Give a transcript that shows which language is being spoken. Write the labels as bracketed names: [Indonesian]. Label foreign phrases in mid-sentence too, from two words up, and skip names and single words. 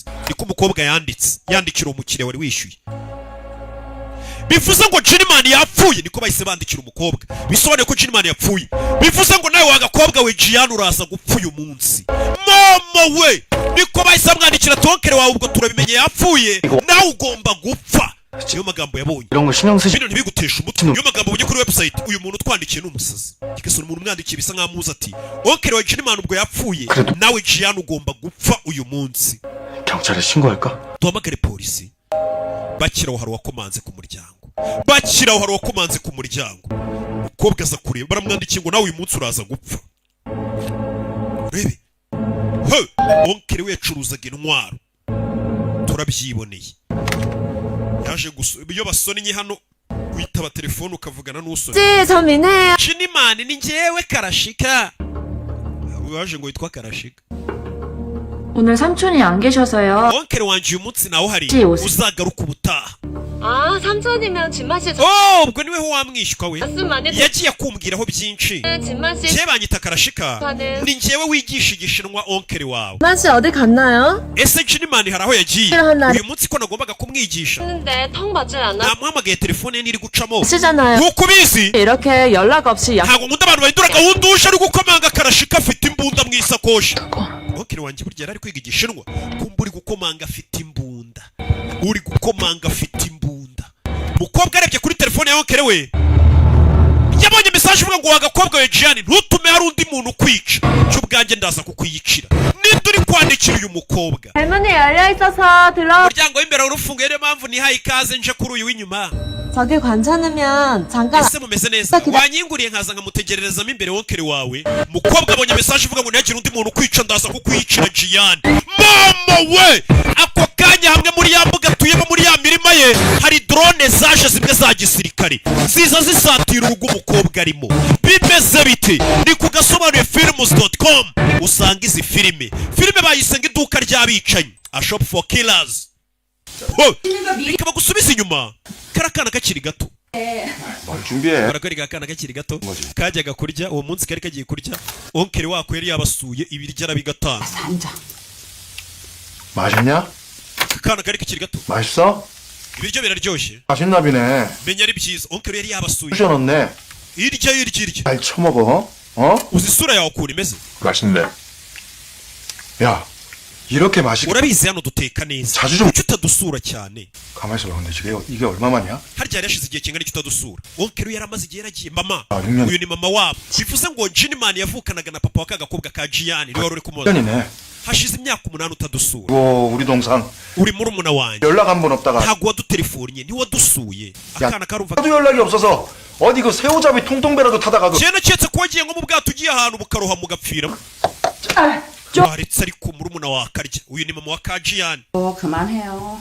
[Kinyarwanda] niko umukobwa yandikira umukiriya wari wishyuye. bivuze ngo Jinman yapfuye, niko bahise bandikira umukobwa, bisobanuye ko Jinman yapfuye. bivuze ngo nawe wagakobwa we Gian uraza gupfa uyu munsi. Mama we, niko bahise bamwandikira tonkere wawe, ubwo turabimenye yapfuye, nawe ugomba gupfa. niyo magambo yabonye. [Korean] 이런 거 신경 쓰시. [Kinyarwanda] bino ntibigutesha umutwe. niyo magambo abonye kuri website. uyu muntu utwandikiye ni umusazi. kikesura umuntu umwandikiye bisa nkaho amuzi ati onkere wa Jinman ubwo yapfuye, nawe Gian ugomba gupfa uyu munsi. [Korean] 경찰에 신고할까? [Kinyarwanda] duhamagare polisi. bakiraho hari uwakomanze ku muryango. bakiraho hari uwakomanze ku muryango. umukobwa aza kureba, baramwandikiye ngo nawe uyu munsi uraza gupfa. urebe onkere we yacuruzaga intwaro, turabyiboneye. yaje iyo basonnye hano witaba telefone ukavugana n'usonnye. Jinman ni njyewe Karashika. waje ngo witwa Karashika. [Korean] 오늘 삼촌이 안 계셔서요. [Kinyarwanda] onkere wanjye uyu munsi nawe hari, Byose. uzagaruka ubutaha. [Korean] 아, 삼촌이면 진만 씨 [Kinyarwanda] ubwo niwe ho wamwishywa we. yagiye kumbwiraho byinshi. [Korean] 진만 씨 [Kinyarwanda] njye banyita Karashika, ni njyewe wigisha igishinwa onkere wawe. [Korean] 진만 씨 어디 갔나요? [Kinyarwanda] ese Jinman hari aho yagiye? [Korean] 하나. [Kinyarwanda] uyu munsi ko nagombaga kumwigisha, [Korean] 근데 통 받질 않나? [Kinyarwanda] namuhamagaye telefone ye ntiri gucamo. [Korean] 쓰잖아요. [Kinyarwanda] nk'uko ubizi [Korean] 이렇게 연락 없이 [Kinyarwanda] ntabwo nkunda abantu bahindura gahunda. uje ari gukomanga Karashika afite imbunda mu isakoshi. onkere wanjye burya yari ari kwiga igishinwa, kumva uri gukomanga afite imbunda, uri gukomanga afite imbunda. umukobwa arebye kuri telefone ya onkere we, yabonye message ivuga ngo wagakobwa we Gian, ntutume hari undi muntu ukwica, cyo ubwanjye ndaza kukwiyicira. ninde uri kwandikira uyu mukobwa? [Korean] 대문이 열려 있어서 들어. [Kinyarwanda] umuryango w'imbere urufunguye, niyo mpamvu nihaye ikaze nje kuri uyu w'inyuma. [Korean] 저기 괜찮으면 잠깐. [Kinyarwanda] ese mumeze neza? wanyinguriye nkaza nkamutegererezamo imbere wonkere wawe. umukobwa abonye message ivuga ngo ntihagire undi muntu ukwica, ndaza kukwiyicira Gian. mama we, ako kanya hamwe muri ya mbuga atuyemo, muri ya mirima ye, hari drone zaje zimwe za gisirikare ziza zisatira urugo umukobwa arimo. bimeze bite? ni ku gasomanuye-films.com usanga izi filime bayise ngo iduka ry'abicanyi, [English] a shop for killers. [Kinyarwanda] reka bagusubize inyuma. karakana kakiri gato, [Korean] 뭘 준비해? [Kinyarwanda] barakwereka akana kakiri gato kajyaga kurya. uwo munsi kari kagiye kurya, onkere wako yari yabasuye, ibiryo arabigatanga. [Korean] 맛있냐? [Kinyarwanda] akana kari kakiri gato, [Korean] 맛있어? [Kinyarwanda] ibiryo biraryoshye, [Korean] 맛있나 비네. [Kinyarwanda] menya ari byiza. onkere yari yabasuye. [Korean] 부셔놓네. [Kinyarwanda] irya. [Korean] 잘 처먹어. 어? [Kinyarwanda] uzi isura yawe ukuntu imeze? [Korean] 맛있네. 야, 이렇게 맛있게. [Kinyarwanda] urabizi hano duteka neza, [Korean] 자주 좀. [Kinyarwanda] kuki utadusura cyane? [Korean] 가만히 있어봐. 근데 이게 얼마만이야? [Kinyarwanda] harya yari yashize igihe kingana iki utadusura? onkere yari amaze igihe yaragiye. mama, [Korean] 아, 6년. [Kinyarwanda] uyu ni mama wabo. bivuze ngo Jinman yavukanaga na papa wa kagakobwa ka Gian, niwe wari uri kumubaza. [Korean] 6년이네. [Kinyarwanda] hashize imyaka 8 utadusura. [Korean] 오, 우리 동상 [Kinyarwanda] uri murumuna wanjye, [Korean] 연락 한 번 없다가 [Kinyarwanda] ntabwo wadutelefonnye, ntiwadusuye. akana karumva [Korean] 나도 연락이 없어서 어디 그 새우잡이 통통배라도 타다가도 [Kinyarwanda] cyane naketse ko wagiye nko mu bwato ugiye ahantu bukaroha mugapfiramo. waretse ariko murumuna wa akarya. uyu ni mama wa ka Gian. [Korean] 그만해요.